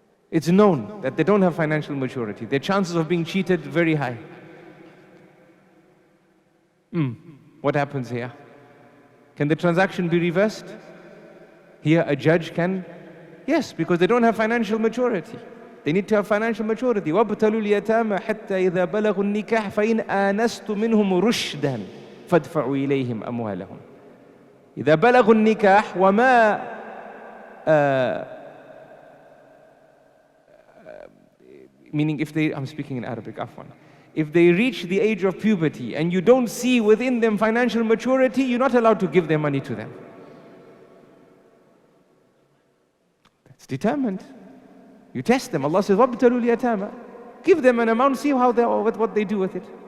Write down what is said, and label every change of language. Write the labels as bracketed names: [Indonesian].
[English] It's known that they don't have financial maturity. Their chances of being cheated very high. What happens here? Can the transaction be reversed? Here a judge can. Yes, because they don't have financial maturity. They need to have financial maturity. [Arabic] وَابْتَلُوا الْيَتَامَ حَتَّى إِذَا بَلَغُوا النِّكَاحَ فَإِنْ آنَسْتُ مِنْهُمْ رُشْدًا فَادْفَعُوا إِلَيْهِمْ أَمْوَالَهُمْ إِذَا بَلَغُوا النِّكَاحَ وَمَا [English] meaning if they, I'm speaking in Arabic, afwan. If they reach the age of puberty and you don't see within them financial maturity, you're not allowed to give their money to them. That's determined. You test them. Allah says, [Arabic] وَابْتَلُوا الْيَتَامَى. [English] Give them an amount, see how what they do with it.